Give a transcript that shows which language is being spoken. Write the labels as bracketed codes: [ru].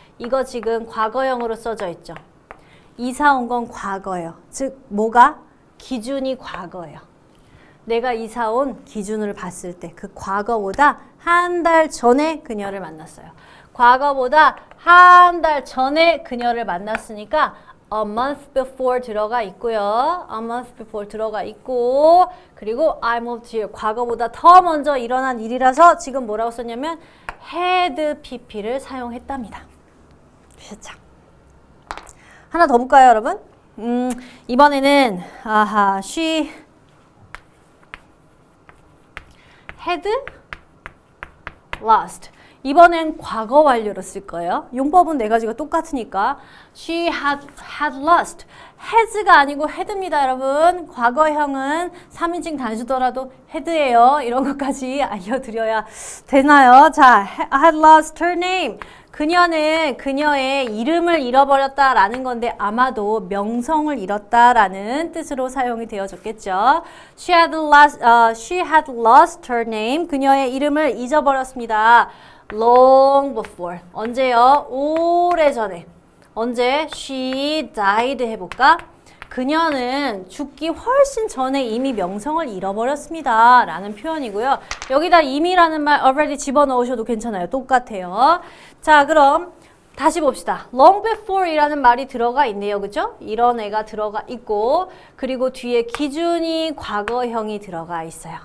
[ko] 이거 지금 과거형으로 써져 있죠. 이사 온 건 과거예요. 즉 뭐가? 기준이 과거예요. 내가 이사 온 기준을 봤을 때 그 과거보다 한 달 전에 그녀를 만났어요. 과거보다 한 달 전에 그녀를 만났으니까 [en] a month before [ko] 들어가 있고요. [en] a month before [ko] 들어가 있고 그리고 [en] I moved here. [ko] 과거보다 더 먼저 일어난 일이라서 지금 뭐라고 썼냐면 had pp를 사용했답니다. 그렇죠. 하나 더 볼까요, 여러분? 이번에는 [en] she had lost. [ko] 이번엔 과거 완료로 쓸 거예요. 용법은 네 가지가 똑같으니까 [en] she had lost. [ko] has가 아니고 had입니다, 여러분. 과거형은 3인칭 단수더라도 had예요. 이런 것까지 알려드려야 되나요? [en] 자, had lost her name. [ko] 그녀는 그녀의 이름을 잃어버렸다라는 건데 아마도 명성을 잃었다라는 뜻으로 사용이 되어졌겠죠. [en] She had lost her name. [ko] 그녀의 이름을 잊어버렸습니다. [en] Long before. [ko] 언제요? 오래전에. 언제? [en] She died [ko] 해볼까? 그녀는 죽기 훨씬 전에 이미 명성을 잃어버렸습니다. 라는 표현이고요. 여기다 이미라는 말 already 집어넣으셔도 괜찮아요. 똑같아요. 자, 그럼 다시 봅시다. [en] long before [ko] 이라는 말이 들어가 있네요. 그죠? 이런 애가 들어가 있고 그리고 뒤에 기준이 과거형이 들어가 있어요.